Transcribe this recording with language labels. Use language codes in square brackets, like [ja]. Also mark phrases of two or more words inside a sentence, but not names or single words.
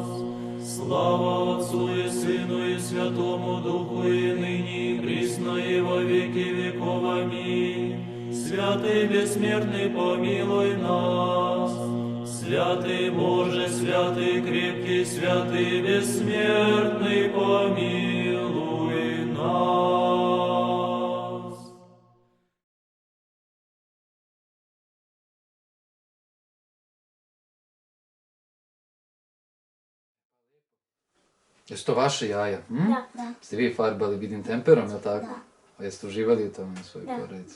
[ru] Слава Отцу и Сыну и Святому Духу, и ныне, и присно, и во веки веков. Аминь. Святый бессмертный, помилуй нас. Святый Боже, святый крепкий, святый бессмертный, помилуй нас. [sr] Jesu to vaše jaja? Da. Ste vi farbali, vidim, temperom, jel tako? Da. Jeste uživali u tome na svojoj porodici?